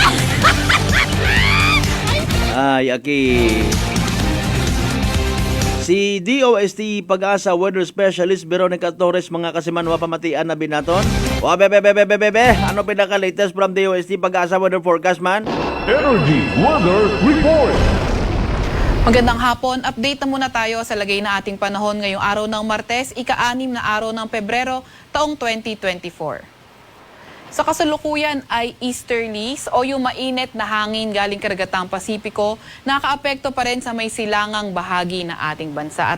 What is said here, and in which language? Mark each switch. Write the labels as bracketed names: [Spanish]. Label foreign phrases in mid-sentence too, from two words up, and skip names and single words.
[Hiligaynon] Ay, aki. Si DOST Pag-asa Weather Specialist Veronica Torres mga kasimanwa pamatian na binaton. O bebe. Ano pinaka-latest from DOST Pag-asa Weather Forecast man? Energy Weather Report. [Filipino] Magandang hapon. Update na muna tayo sa lagay na ating panahon ngayong araw ng Martes, ika-6 na araw ng Pebrero, taong 2024. Sa kasalukuyan ay easterlies o yung mainit na hangin galing karagatang Pasipiko nakaapekto pa rin sa may silangang bahagi ng ating bansa.